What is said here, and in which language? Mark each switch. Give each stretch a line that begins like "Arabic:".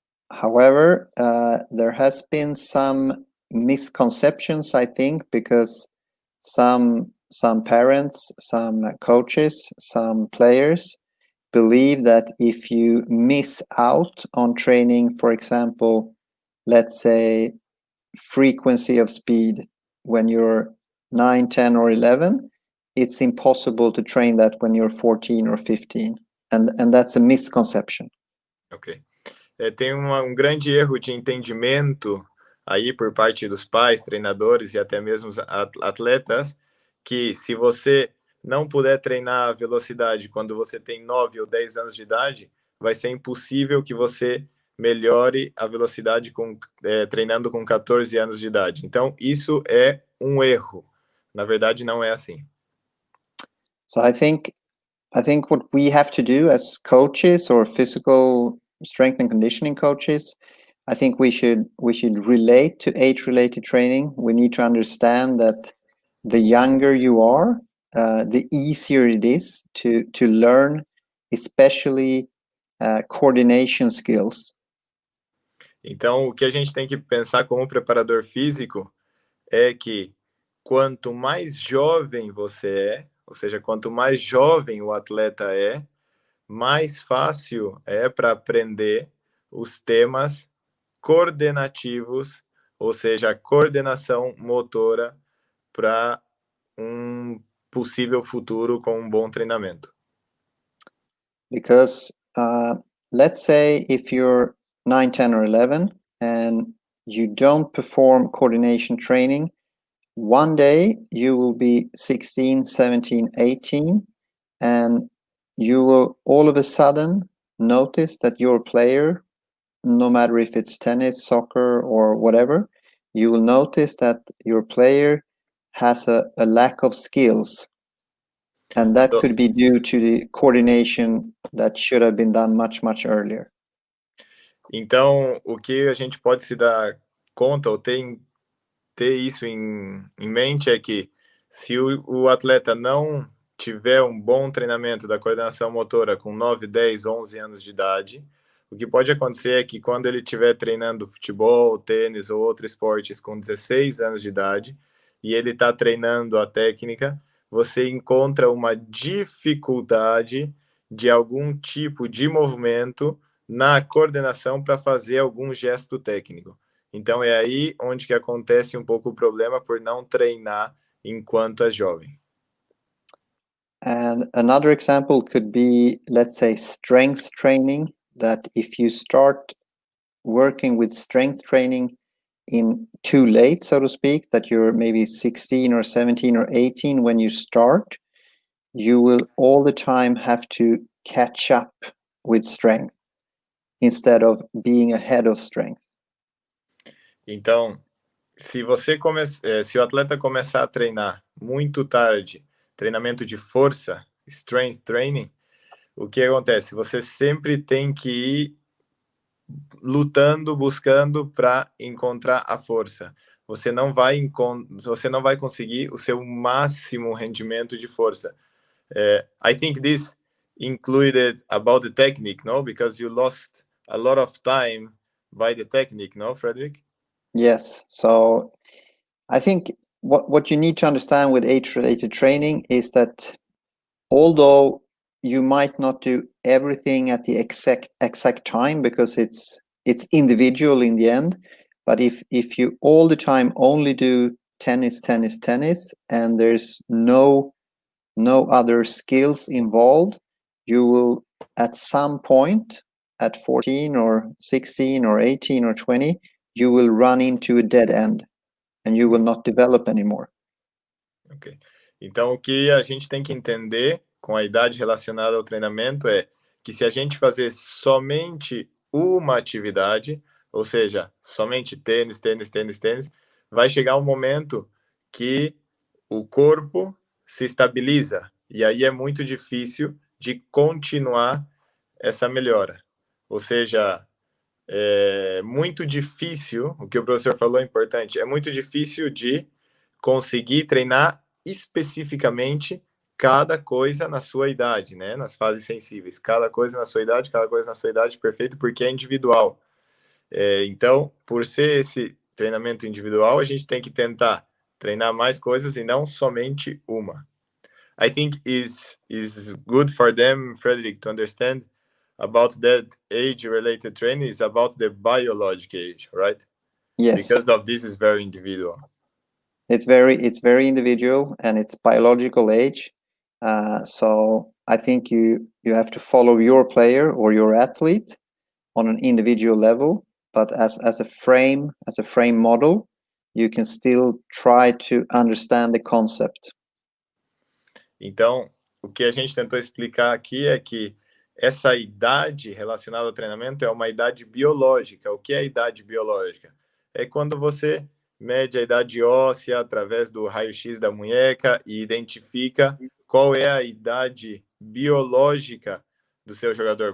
English: However, there has been some misconceptions, I think, because some parents, some coaches, some players believe that if you miss out on training, for example, let's say frequency of speed when you're 9, 10, or 11, it's impossible to train that when you're 14 or 15. And that's a misconception. Ok.
Portuguese: Tem um grande erro de entendimento aí por parte dos pais, treinadores e até mesmo atletas, que se você não puder treinar a velocidade quando você tem 9 ou 10 anos de idade, vai ser impossível que você melhore a velocidade treinando com 14 anos de idade. Então, isso é um erro. Na verdade, não é assim.
English: So I think what we have to do as coaches or physical strength and conditioning coaches, I think we should relate to age-related training. We need to understand that the younger you are, the easier it is to learn, especially coordination skills.
Portuguese: Então, o que a gente tem que pensar como preparador físico é que quanto mais jovem você é, ou seja, quanto mais jovem o atleta é, mais fácil é para aprender os temas coordenativos, ou seja, a coordenação motora para um possível futuro com um bom treinamento.
English: Because let's say if you're 9, 10, or 11 and you don't perform coordination training, one day you will be 16, 17, 18, and you will all of a sudden notice that your player, no matter if it's tennis, soccer, or whatever, you will notice that your player has a lack of skills. And that could be due to the coordination that should have been done much, much earlier.
Portuguese: Então, o que a gente pode se dar conta ou ter isso em mente é que se o atleta não tiver um bom treinamento da coordenação motora com 9, 10, 11 anos de idade, o que pode acontecer é que quando ele estiver treinando futebol, tênis ou outros esportes com 16 anos de idade e ele está treinando a técnica, você encontra uma dificuldade de algum tipo de movimento na coordenação para fazer algum gesto técnico. Então é aí onde que acontece um pouco o problema por não treinar enquanto é jovem.
English: And another example could be, let's say, strength training, that if you start working with strength training in too late, so to speak, that you're maybe 16 or 17 or 18 when you start, you will all the time have to catch up with strength instead of being ahead of strength.
Portuguese: Então, se o atleta começar a treinar muito tarde, treinamento de força,
English: strength training,
Portuguese: o que acontece? Você sempre tem que ir lutando, buscando para encontrar a força. Você não vai conseguir o seu máximo rendimento de força.
English: I think this included about the technique, no? Because you lost a lot of time by the technique, no, Frederick? Yes. So I think what you need to understand with age-related training is that although you might not do everything at the exact time because it's individual in the end, but if you all the time only do tennis, and there's no other skills involved, you will at some point at 14 or 16 or 18 or 20, you will run into a dead end and you will not develop anymore. Ok.
Portuguese: Então, o que a gente tem que entender com a idade relacionada ao treinamento é que se a gente fazer somente uma atividade, ou seja, somente tênis, vai chegar um momento que o corpo se estabiliza e aí é muito difícil de continuar essa melhora. Ou seja, é muito difícil, o que o professor falou é importante, é muito difícil de conseguir treinar especificamente cada coisa na sua idade, né? Nas fases sensíveis. Cada coisa na sua idade, perfeito, porque é individual. Então, por ser esse treinamento individual, a gente tem que tentar treinar mais coisas e não somente uma.
English: I think is good for them, Frederick, to understand about that age-related training is about the biological age, right? Yes. Because of this is very individual. It's very individual, and it's biological age. So I think you have to follow your player or your athlete on an individual level, but as a frame model, you can still try to understand the concept.
Portuguese: Então, o que a gente tentou explicar aqui é que essa idade relacionada ao treinamento é uma idade biológica. O que é a idade biológica? É quando você mede a idade óssea através do raio-x da munheca e identifica qual é a idade biológica do seu jogador.